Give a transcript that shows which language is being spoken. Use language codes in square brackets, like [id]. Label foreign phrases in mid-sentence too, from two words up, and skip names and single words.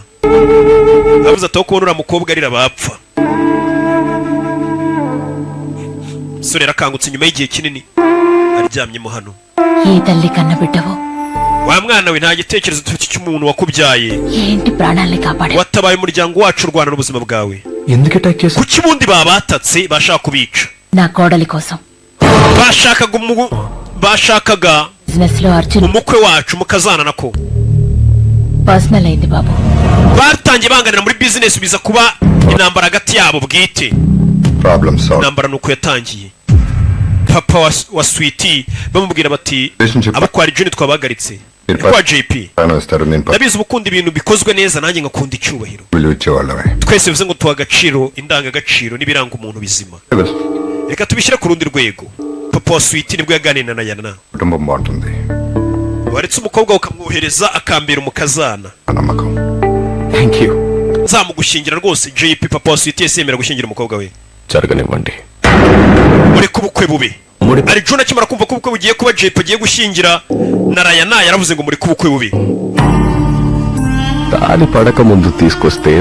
[rw] Abuze ataho kubona uriya mukobwa arira bapfa. Sore rakangutse nyuma y'igihe kinini. Aryamyemo hano. [te] ఇదల్లి కన్న బిడ్డవో. [rw] Wa mwana we nta gitekerezo cy'umuntu wakubyaye. [te] ఏంటి ప్రాణాల్ని కాపాడే. [rw] Watabaye umuryango wacu urwana n'ubuzima bwawe. [te] ఎందుకు అటాక్ చేశారు? [rw] Kuki bundi babatatse bashaka kubica? [te] నా కోడలి కోసం. [rw] Bashakaga [te] బిజినెస్ లో Arjun. [rw] umukwe wacu mukazana nako. [te] పర్సనల్ అయింది బాబు. [rw] Batangiye banganira muri business biza kuba intambara hagati yabo bwite. [en] Problem solved. [rw] Intambara nuko yatangiye. Papa wa Sweetie bamubwira bati abakwari Juni twabagaritse. Kwa JP. Nabizi ubukunda ibintu bikozwe neza nanjye ngakunda icyubahiro. Twese bivuze ngo tuha agaciro indanga gaciro nibiranga umuntu bizima. Reka tubishyire ku rundi rwego. Papa wa Sweetie nibwo yaganira na Yana. Waretse umukobwa ukamwohereza akambera umukazana. [en] Thank you. [rw] Nzamugushingira rwose JP papa wa Sweetie yemera gushingira umukobwa we. Cyarganiwande. Muri kubukwe bube. Ari Juna kimara kumva ko ubukwe bugiye kuba JP agiye gushingira na Rayana yaravuze ngo muri kubukwe bubi. [te] తాళి పడక ముందు తీసుకొస్తే